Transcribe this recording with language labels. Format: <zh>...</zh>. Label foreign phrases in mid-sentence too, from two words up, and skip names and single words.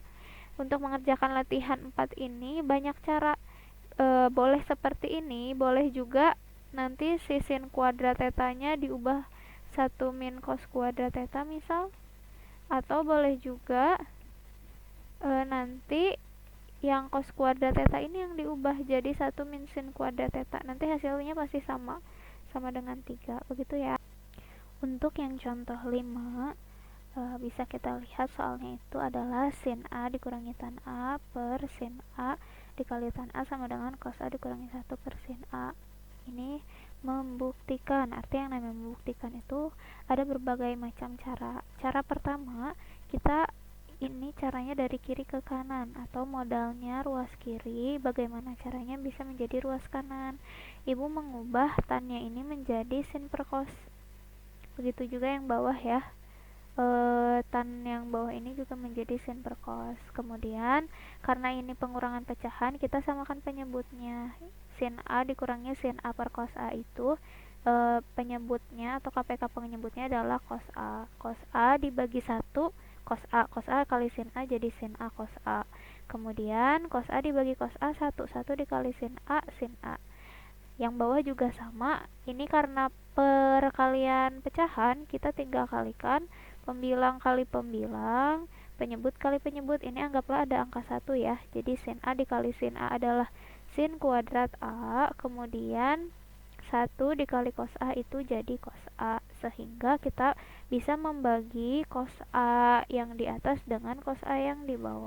<id>Untuk mengerjakan latihan 4 ini banyak cara, boleh seperti ini, boleh juga nanti si sin kuadrat tetanya diubah 1 min cos kuadrat theta misal, atau boleh juga nanti yang cos kuadrat theta ini yang diubah jadi 1 min sin kuadrat theta. Nanti hasilnya pasti sama, sama dengan 3, begitu ya. Untuk yang contoh 5, bisa kita lihat soalnya itu adalah sin A dikurangi tan A per sin A dikali tan A sama dengan cos A dikurangi 1 per sin A. Ini membuktikan, arti yang namanya membuktikan itu ada berbagai macam cara. Cara pertama, kita ini caranya dari kiri ke kanan atau modalnya ruas kiri, bagaimana caranya bisa menjadi ruas kanan. Ibu mengubah tannya ini menjadi sin per cos. Begitu juga yang bawah ya. Tan yang bawah ini juga menjadi sin per cos. Kemudian karena ini pengurangan pecahan, kita samakan penyebutnya. Sin A dikurangi sin A per cos A itu penyebutnya atau KPK penyebutnya adalah cos A. Cos A dibagi 1 cos A kali sin A jadi sin A cos A. Kemudian cos A dibagi cos A 1 dikali sin A sin A. Yang bawah juga sama. Ini karena perkalian pecahan, kita tinggal kalikan pembilang kali pembilang, penyebut kali penyebut. Ini anggaplah ada angka 1 ya. Jadi sin A dikali sin A adalah sin kuadrat A, kemudian 1 dikali cos A itu jadi cos A, sehingga kita bisa membagi cos A yang di atas dengan cos A yang di bawah.</id>